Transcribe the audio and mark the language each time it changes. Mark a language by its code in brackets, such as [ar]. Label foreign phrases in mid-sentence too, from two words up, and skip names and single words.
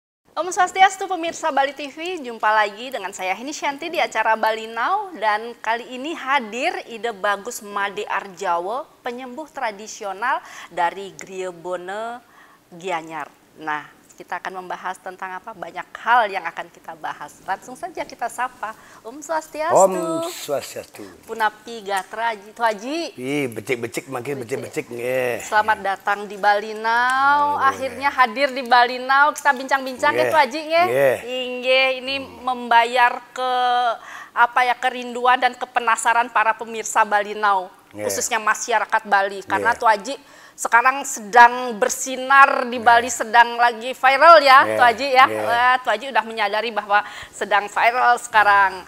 [ban] Om Swastiastu [id] pemirsa Bali TV, jumpa lagi dengan saya Heni Shanti di acara Bali Now, dan kali ini hadir ide bagus Made Arjawo, penyembuh tradisional dari Griebone Gianyar. Nah, kita akan membahas tentang apa? Banyak hal yang akan kita bahas. Langsung saja kita sapa. [ban] Om Swastiastu. Om Swastiastu. Punapi Gatra Tuaji. Becik-becik makin becik-becik nggih. [id] Selamat datang di Bali Now. Akhirnya hadir di Bali Now. Kita bincang-bincang ya Tuaji nggih. Inggih, ini membayar ke kerinduan dan kepenasaran para pemirsa Bali Now, khususnya masyarakat Bali, karena Tuaji sekarang sedang bersinar di Bali, sedang lagi viral ya Tuaji ya. Tuaji udah menyadari bahwa sedang viral sekarang.